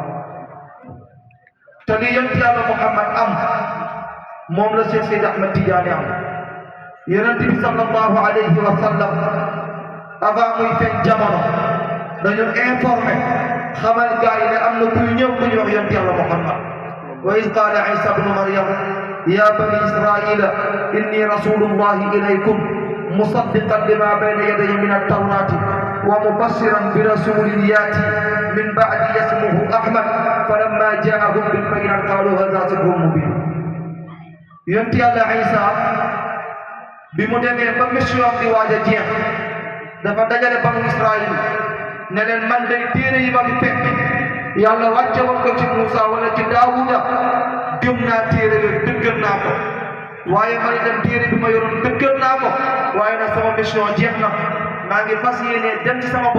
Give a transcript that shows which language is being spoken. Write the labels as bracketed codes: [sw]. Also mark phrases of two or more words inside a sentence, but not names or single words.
[wo] te li yonent yàlla Muhammad am moom la Cheikh Seydi Ahmed Tidiane am yonent bi [ar] صلى الله عليه وسلم [wo] avant muy feeñ jamono dañu informé xamal gaa yi ne am na kuy ñëw ku ñu wax yonent yàlla Muhammad [ar] وإذ قال عيسى ابن مريم يا بني إسرائيل إني رسول الله إليكم مصدقا لما بين يدي من التوراة ومبشرا ب رسول يأتي من بعدي اسمه أحمد فلما جاءهم بالبينات قالوا هذا سحر مبين [wo] yonent yàlla Isa bi mu demee ba mission bi waaj a jeex dafa dajale banu Israil ne leen man day téere yi ma fi fekk yàlla wàcce woon ko ci Muusa wala ci Daawuda gëm naa téere yooyu dëggal naa ko waaye man itam téere bi ma yoroon dëggal naa ko waaye nag sama mission jeex na maa ngi fas yéene dem ci sama